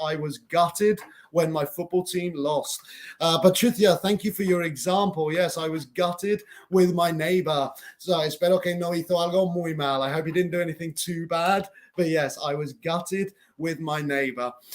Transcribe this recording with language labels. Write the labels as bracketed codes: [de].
[en] I was gutted when my football team lost. Patricia, thank you for your example. Yes, I was gutted with my neighbor. [es] So espero que no hizo algo muy mal. [en] I hope he didn't do anything too bad. But yes, I was gutted with my neighbor.